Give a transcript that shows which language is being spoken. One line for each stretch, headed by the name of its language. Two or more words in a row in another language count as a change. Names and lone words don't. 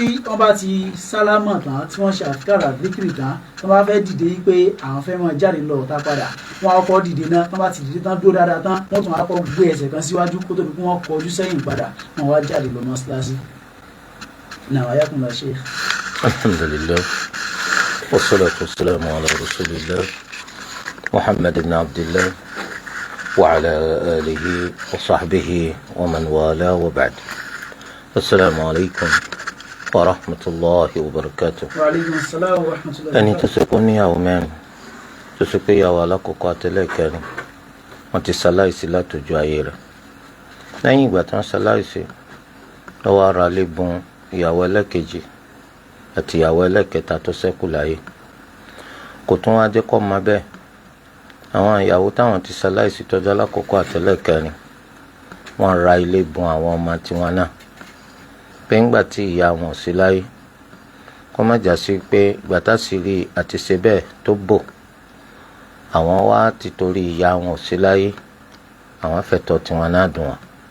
Yoruba: wọ́n bá ti sálámà tán tí wọ́n ṣe àfikàrà àdékèrè tán, tí wọ́n bá fẹ́ dìde pé àwọn fẹ́ máa jáde lọ ọ̀tá padà, wọ́n á kọ́ dìde náà, tí wọ́n bá ti dìde tán dúró dáadáa tán, wọ́n tún á kọ́ gbé ẹsẹ̀ kan síwájú kó tó di pé wọ́n kọjú sẹ́yìn padà, wọ́n wá jáde lọ mọ́ṣáláṣí. náà ayakumullah sheikh.
Arabic: الحمد لله والصلاة والسلام على رسول الله محمد بن عبد الله وعلى آله وصحبه ومن والاه وبعد. السلام عليكم ورحمة الله وبركاته. وعليكم السلام ورحمة الله وبركاته.
Yoruba: ẹni tó ṣe kó níyàwó mẹ́rin tó ṣe pé ìyàwó alákọ̀ọ́kọ́ àtẹlẹ́kẹrin wọ́n ti ṣaláìsí látọjú ayé rẹ̀. lẹ́yìn ìgbà tí wọ́n ṣaláìsí lọ́wọ́ ara lè bùn ìyàwó ẹlẹ́kejì àti ìyàwó ẹlẹ́kẹta tó ṣẹ́kù láyé. kò tún wá jẹ́ kọ́ máa bẹ́ẹ̀, àwọn ìyàwó táwọn ti ṣaláìsí tọ́jú alákọ̀ọ́kọ́ àtẹlẹ́kẹrin wọ́n ra ilé bùn àwọn ọmọ tiwọn náà pé ńgbà tí ìyá wọn ò sí láyé kó má jà sí pé gbàtàsírí àti ṣe bẹ́ẹ̀ tó bò àwọn wá ti torí ìyá wọn ò sí láyé àwọn fẹ̀tọ́ tiwọn náà dùn wọn.